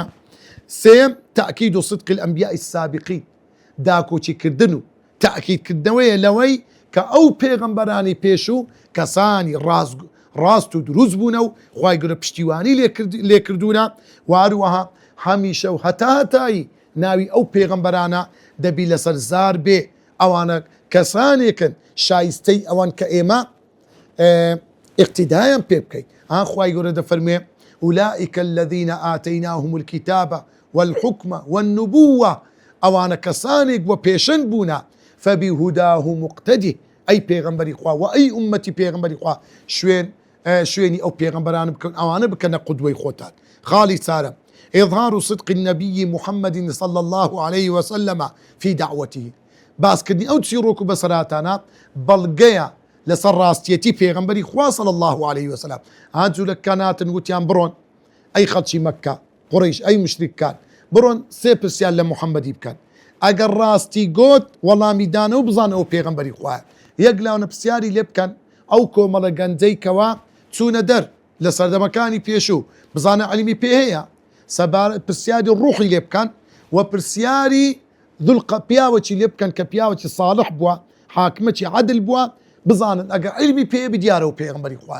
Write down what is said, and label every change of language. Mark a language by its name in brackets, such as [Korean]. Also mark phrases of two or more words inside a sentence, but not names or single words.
[Central Kurdish] سێم تەأکید و [Arabic] صدق الأنبیاء السابقین [Central Kurdish] داکۆچیکردن و تەأکیدکردنەوەیە لەوەی کە ئەو پێغەمبەرانی پێش و کەسانی ڕاست و دروست بوونە و خوای گەورە پشتیوانی لێکردوونە و هەروەها هەمیشە و هەتایی ناوی ئەو پێغەمبەرانە دەبی لەسەر زار بێ ئەوانە کەسانێکن شایستەی ئەوان کە ئێمە اقتدایان پێ بکەیت. خوای گەورە دەفەرمێ [Arabic] أولئك الذين آتيناهم الكتاب والحكم والنبوة [Central Kurdish] ئەوانە کەسانێک وە پێشەنگ بوونا [Arabic] فبهداه مقتدی [Central Kurdish] ئەی پێغەمبەری خوا و ئەی ئومەتی پێغەمبەری خوا شوێنی ئەو پێغەمبەرانە بکەن ئەوانە بکەنە قودوەی خۆتان. خاڵی چارەم [Arabic] إظهار صدق النبي محمد صلى الله عليه وسلم في دعوته. [Central Kurdish] باسکردنی ئەو چیرۆک و بەسەرهاتانە بەڵگەیە لەسەر ڕاستیەتی پێغەمبەری خوا [Arabic] صلى الله عليه وسلم. [Central Kurdish] جوولەکان هاتن وتیان بڕۆن ئەی خەڵکی مەککە قوڕیش ئەی مشریکان بڕۆن سێ پرسیان لە محەممەدی بکەن ئەگەر ڕاستی گوت وەڵامی دانە و بزانە ئەو پێغەمبەری خوایە. یەک لاونە پرسیاری لێ بکەن ئەو کۆمەڵە گەنجەی کەوا چوونە دەر لە سەردەمەکانی پێشوو بزانە عەلیمی پێ هەیە پرسیاری ڕوحی لێ بکەن و پرسیاری پیاوەکی لێ بکەن کە پیاوەکی ساڵح بووە حاکمەکی عەدل بووە بزانن ئەگەر عیلمی پێ بدیارە و پێغەمبەری خوایە.